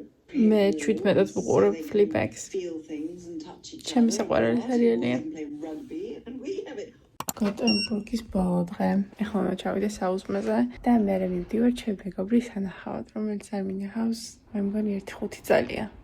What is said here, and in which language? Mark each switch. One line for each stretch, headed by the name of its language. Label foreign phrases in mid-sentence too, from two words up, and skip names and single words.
Georgian: მე 17-ად ვუყურებ Fleabag-ს.
English: Feel things and touch each other.
Georgian: ჩემი საყვარელი სერიალია.
English: Play rugby and we have it.
Georgian: გოტენბურგის ბოლო დღე. ეხლა უნდა ჩავიდე საუზმეზე და მე მივდივარ ჩემი მეგობრის სანახავად, რომელიც არ მინახავს, მე მგონი 1-5 წელია.